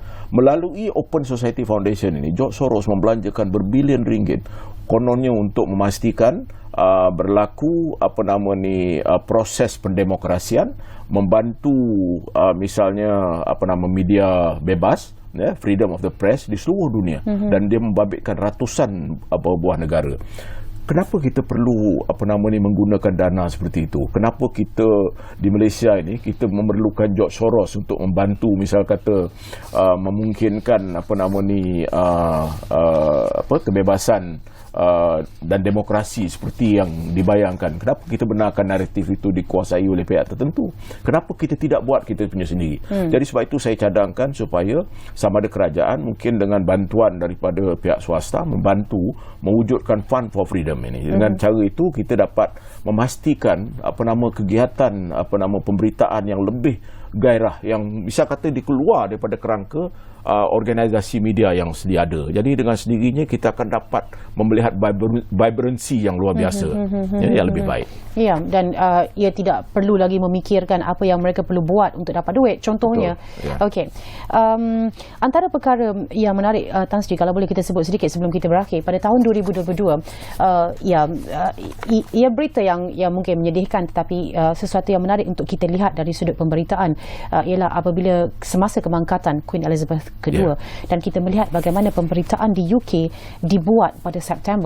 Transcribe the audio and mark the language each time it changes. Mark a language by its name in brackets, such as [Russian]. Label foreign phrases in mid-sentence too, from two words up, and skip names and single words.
[Malay] Melalui Open Society Foundation ini George Soros membelanjakan berbilion ringgit kononnya untuk memastikan berlaku proses pendemokrasian, membantu misalnya media bebas ya, [English] freedom of the press [Malay] di seluruh dunia, dan dia membabitkan ratusan buah negara. Kenapa kita perlu menggunakan dana seperti itu? Kenapa kita di Malaysia ini kita memerlukan George Soros untuk membantu, misal kata memungkinkan kebebasan dan demokrasi seperti yang dibayangkan? Kenapa kita benarkan naratif itu dikuasai oleh pihak tertentu? Kenapa kita tidak buat kita punya sendiri? Jadi sebab itu saya cadangkan supaya sama ada kerajaan mungkin dengan bantuan daripada pihak swasta membantu mewujudkan Fund for Freedom ini. Dengan cara itu kita dapat memastikan kegiatan pemberitaan yang lebih gairah, yang bisa kata dikeluar daripada kerangka organisasi media yang sedia ada. Jadi dengan sendirinya kita akan dapat melihat vibransi yang luar biasa yang lebih baik. Ya, dan ia tidak perlu lagi memikirkan apa yang mereka perlu buat untuk dapat duit. Contohnya, ya. Okey, antara perkara yang menarik, Tan Sri, kalau boleh kita sebut sedikit sebelum kita berakhir, pada tahun 2022, ia berita yang mungkin menyedihkan, tetapi sesuatu yang menarik untuk kita lihat dari sudut pemberitaan ialah apabila semasa kemangkatan Queen Elizabeth kedua, dan kita melihat bagaimana pemberitaan di UK dibuat pada September.